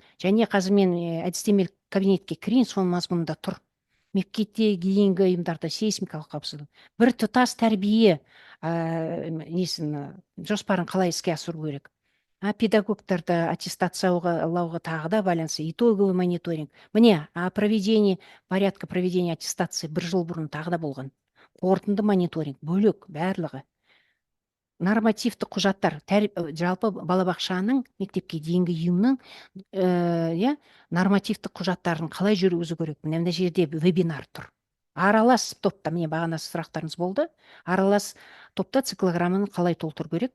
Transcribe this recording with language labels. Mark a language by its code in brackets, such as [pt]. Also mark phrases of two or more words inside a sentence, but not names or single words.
[kk] Және қазір мен әдістемелік кабинетке кірейін, соның мазмұнында тұр. Мектепте дейінгі ұйымдарда сейсмикалық қауіпсіздік. Бір тұтас тәрбие жоспарын қалай іске асыру керек? Педагогтарды аттестациялауға тағы да байланысты, [ru] итоговый мониторинг. [kk] Міне, [ru] порядка проведения аттестации [kk] 1 жыл бұрын тағы да болған. Қорытынды мониторинг, бөлек, барлығы. Нормативті құжаттар, жалпы балабақшаның, мектепке дейінгі ұйымның нормативті құжаттарын қалай жүргізу керек? Мына жерде вебинар тұр. Аралас топта, міне бағана сұрақтарыңыз болды. Аралас топта циклограмманы қалай толтыру керек?